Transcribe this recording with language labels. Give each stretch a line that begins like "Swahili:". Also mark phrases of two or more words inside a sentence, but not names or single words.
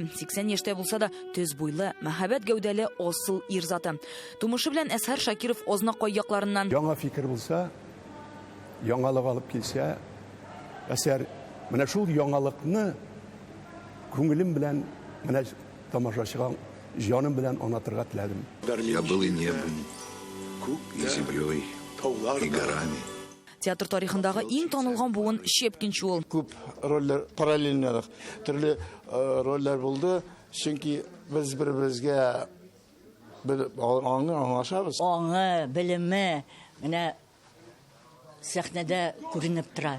Tatar: 80 яшьтә булса да төз буйлы, мәхәббәт гәүдәле асыл ир заты. Тумышы белән Әсхәр Шакиров Азнакай якларыннан яңа фикер булса, яңалык алып килсә, әсәр менә шул яңалыкны күңелем белән менә тамашачыга җаным белән анатырга теләдем.
Russian: Я был и небом, и землей, и горами.
Tatar: Театр тарихындагы иң танылган буын Щепкинчи ул. Күп рольләр параллельно төрле рольләр булды, чөнки без бер-беребезгә аңлашабыз. Аңы, белеме менә сәхнәдә күренеп тора.